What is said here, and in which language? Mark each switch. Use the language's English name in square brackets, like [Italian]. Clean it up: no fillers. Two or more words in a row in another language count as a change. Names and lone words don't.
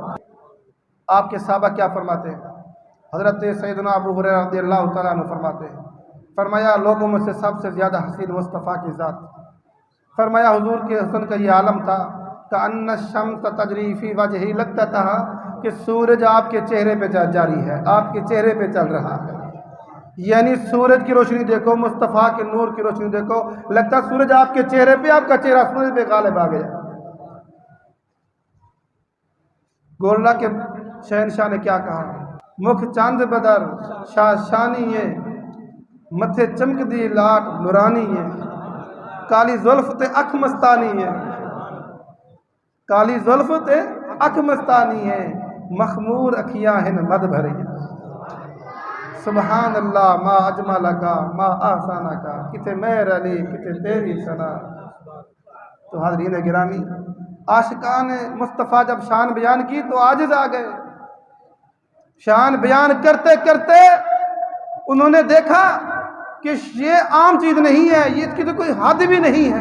[Urdu] آپ کے صحابہ کیا فرماتے ہیں؟ حضرت سیدنا ابو ہریرہ رضی اللہ تعالیٰ عنہ فرماتے ہیں، فرمایا لوگوں میں سے سب سے زیادہ حسین مصطفیٰ کی ذات، فرمایا حضور کے حسن کا یہ عالم تھا [Arabic] کأن الشمس تجری فی وجہہ، [Urdu] لگتا تھا کہ سورج آپ کے چہرے پہ جاری ہے، آپ کے چہرے پہ چل رہا ہے، یعنی سورج کی روشنی دیکھو، مصطفیٰ کے نور کی روشنی دیکھو، لگتا سورج آپ کے چہرے پہ، آپ کا چہرہ سورج پہ غالب آ گیا۔ گولڈا کے شہنشاہ نے کیا کہا, [Punjabi] مکھ چاند بدر شاشانی ہے، متھے چمک دی لاٹ نورانی ہے، کالی زلف تے اکھ مستانی ہے، کالی زلف تے اکھ مستانی ہے، مخمور اکھیاں ہیں مد بھری ہے. [Arabic] سبحان الله ما أجمل كا ما أحسن كا, [Punjabi] کتھے مہر علی کتھے تیری ثنا. [Urdu] تو حاضرین گرامی، عاشقان مصطفیٰ جب شان بیان کی تو عاجز آ گئے. شان بیان کرتے کرتے انہوں نے دیکھا کہ یہ عام چیز نہیں ہے، یہ اس کی تو کوئی حد بھی نہیں ہے.